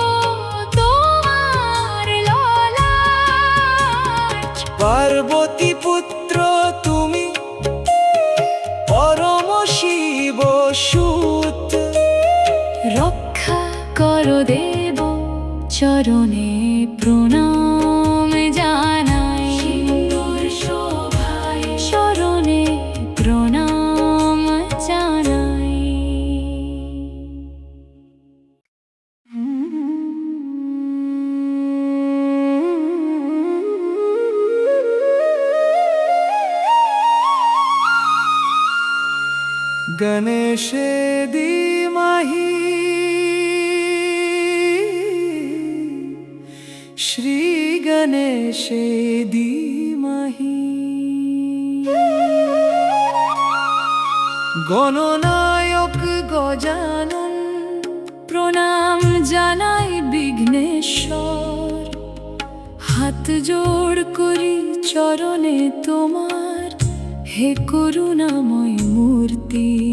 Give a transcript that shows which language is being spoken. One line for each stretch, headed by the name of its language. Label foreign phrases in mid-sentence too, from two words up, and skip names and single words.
Bangla: পার্বতী পুত্র তুমি পরম শিব সুত, রক্ষা করো দেব চরণে প্রণাম জানাই। সিন্দুর শোভায় চরণে প্রণাম জানাই।
Sanskrit: गणेशे धीमहि श्री गणेशे धीमहि। गणनायक गजानन
Bangla: প্রণাম জানাই বিঘ্নেশ্বর, হাত জোড় করি চরণে তোমার, হে করুণাময় মূর্তি।